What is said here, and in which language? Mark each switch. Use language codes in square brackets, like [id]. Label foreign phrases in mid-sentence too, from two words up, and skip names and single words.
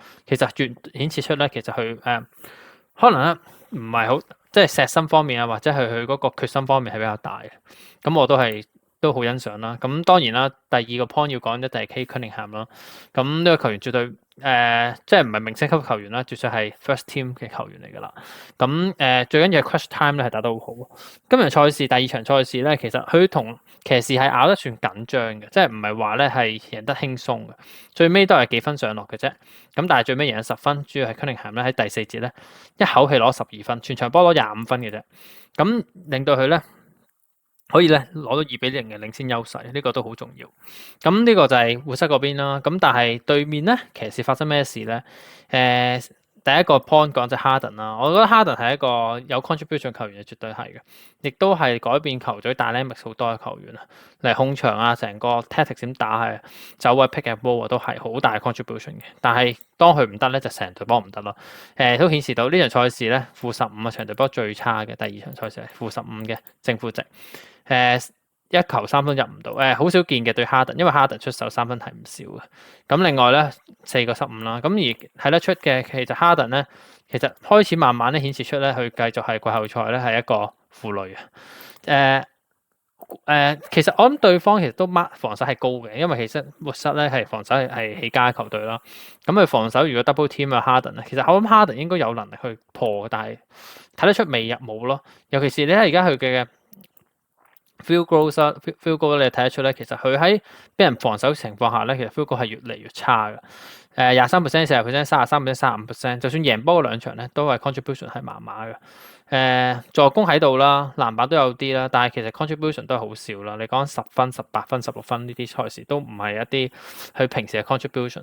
[yue] 其實越顯示出咧，其實佢可能咧唔係好即係錫身方面啊，或者係佢嗰個決心方面係比較大嘅。咁我都好欣賞啦。咁當然啦，第二個 point 要講一定係 Cade Cunningham 啦。咁呢個球員絕對即係唔係明星級球員啦，絕對係 [en] first team [yue] 嘅球員嚟㗎啦。咁最緊要係 [en] clutch time [yue] 咧係打得好好。今日賽事第二場賽事咧，其實佢同騎士係咬得算緊張嘅，即係唔係話咧係贏得輕鬆嘅。最尾都係幾分上落嘅啫。咁但係最尾贏咗10分，主要係 Cunningham 咧喺第4節咧一口氣攞12分，全場波攞25分嘅啫。咁令到佢咧可以咧攞到2-0嘅領先優勢，呢個都好重要。咁呢個就係活塞嗰邊啦。咁但係對面咧，騎士發生咩事咧？第一個 point 講就係 Harden 啦。我覺得 Harden 係一個有 contribution 球員，絕對係嘅，亦都係改變球隊 dynamics 好多嘅球員啊。嚟控場啊，成個 tactics 點打係走位 [en] pick and roll [yue] 都係好大 contribution 嘅。但係當佢唔得咧，就成隊波唔得咯。都顯示到呢場賽事咧-15啊，場隊波最差嘅第二場賽事係-15嘅正負值。一球3分入唔到，好少見嘅對哈登，因為哈登出手3分係唔少嘅。咁另外咧4個失誤啦，咁而睇得出嘅其實哈登咧，其實開始慢慢咧顯示出咧，佢繼續係季後賽咧係一個負累啊。其實我諗對方其實都 mark 防守係高嘅，因為其實活塞咧係防守係起家球隊啦。咁佢防守如果 [en] double team [yue] 啊哈登咧，其實我諗哈登應該有能力去破，但係睇得出未入冇咯。尤其是你睇而家佢嘅 [en] field goal [yue] 你睇得出咧，其實佢喺俾人防守情況下咧，其實 [en] field goal [yue] 係越嚟越差嘅。 23%、40%、33%、35%，就算贏波兩場咧，都係 contribution 係麻麻嘅。助攻喺度啦，籃板都有啲啦，但係其實 contribution 都係好少啦。你講10分、18分、16分呢啲賽事都唔係一啲佢平時嘅 contribution。